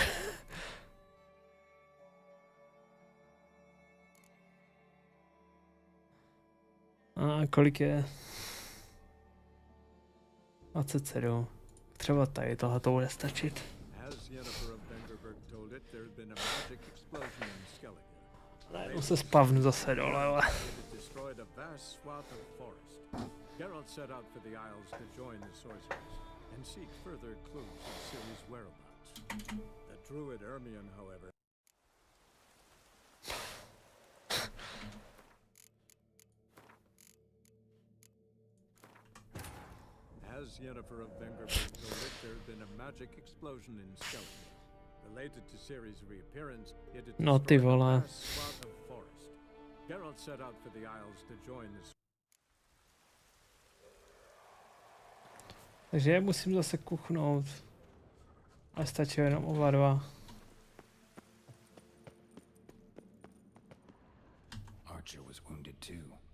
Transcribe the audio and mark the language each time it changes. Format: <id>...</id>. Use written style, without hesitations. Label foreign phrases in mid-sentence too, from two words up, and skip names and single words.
<cs>A kolik je? 27. Třeba tady tohle to bude stačit. Najednou se spavnu zase dole, ale...</cs> <en>Geralt set out for the Isles to join the sorcerers and seek further clues of Ciri's whereabouts. The druid Ermion, however, as Yennefer of Vengerberg told it, there had been a magic explosion in Skellige. Related to Ciri's reappearance, it had destroyed a vast swath of forest. Geralt set out for the Isles to join the...</en> <cs>Takže musím zase kuchnout. A stačí jenom oba dva.</cs> <en>Archer was wounded too.</en>